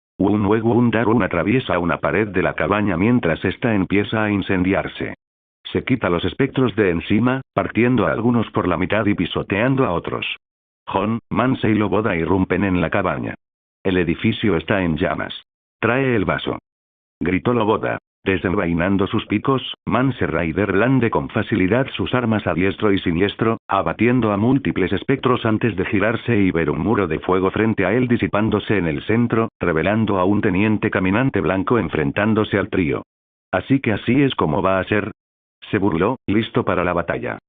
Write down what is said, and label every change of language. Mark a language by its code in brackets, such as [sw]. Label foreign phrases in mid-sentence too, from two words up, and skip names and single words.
[es] Darun atraviesa una pared de la cabaña mientras ésta empieza a incendiarse. Se quita los espectros de encima, partiendo a algunos por la mitad y pisoteando a otros. Jon, Mance y Loboda irrumpen en la cabaña. El edificio está en llamas. «Trae el vaso», gritó Loboda. Desenvainando sus picos, Mance Rayder blande con facilidad sus armas a diestro y siniestro, abatiendo a múltiples espectros antes de girarse y ver un muro de fuego frente a él disipándose en el centro, revelando a un teniente caminante blanco enfrentándose al trío. «Así que así es como va a ser», se burló, listo para la batalla.